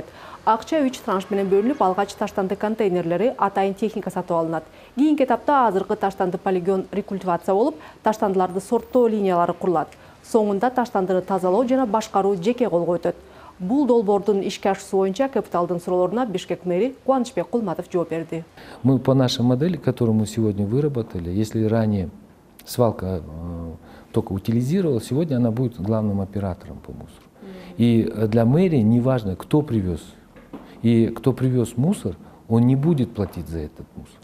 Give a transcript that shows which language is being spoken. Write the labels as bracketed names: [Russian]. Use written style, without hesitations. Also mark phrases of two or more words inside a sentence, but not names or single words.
[Kyrgyz] Акча 3 транш менен бөлүнүп, алгач таштанды контейнерлери, атайын техника сатып алынат. Кийинки этапта азыркы таштанды полигон рекультивация болуп, таштандыларды сорттоо линиялары курулат. Соңунда таштандыны тазалоо жана башкаруу жеке колго өтөт. Бул долбоордун ишке ашуусу боюнча капиталдын суроолоруна Бишкек мэри Кубанычбек Кулматов жооп берди. [Russian] Мы по нашей модели, которую мы сегодня выработали, если ранее свалка только утилизировала, сегодня она будет главным оператором по мусору. И для мэрии не важно, кто привез. И кто привез мусор, он не будет платить за этот мусор.